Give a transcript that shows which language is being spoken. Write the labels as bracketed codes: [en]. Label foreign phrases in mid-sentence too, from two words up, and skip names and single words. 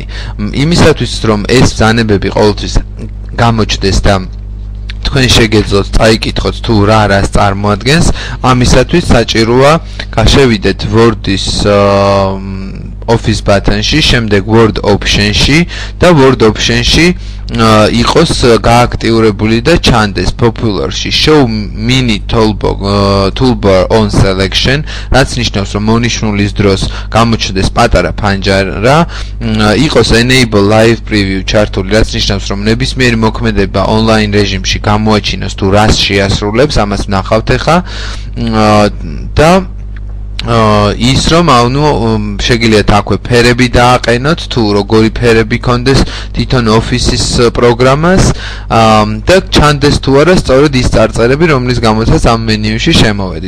[ka] იმისათვის, რომ ეს ბრძანებები ყოველთვის გამოჩნდეს და თქვენ შეგეძლოთ წაიკითხოთ თუ რას წარმოადგენს, ამისათვის საჭიროა გაშევიდეთ Word-ის [en] Office button- [ka] ში, შემდეგ [en] Word option- [ka] ში და [en] Word option- [ka] ში იყოს გააქტიურებული და ჩანდეს popular-ში [en] show mini toolbar on selection, [ka] რაც ნიშნავს, რომ მონიშნულის დროს გამოჩნდეს პატარა ფანჯარა, იყოს [en] enable live preview [ka] ჩართული, რაც ნიშნავს, რომ ნებისმიერი მოქმედება online რეჟიმში გამოაჩინოს თუ რას შეასრულებს, ამას ვნახავთ ახლა და ის რომ შეგიძლიათ აქვე ფერები დააყენოთ თუ როგორი ფერები კონდეს თვითონ Office-ის პროგრამას და ჩანდეს თუ არა სწორედ ის წარწერები, რომლის გამოცაც ამ მენიუში შემოვედით.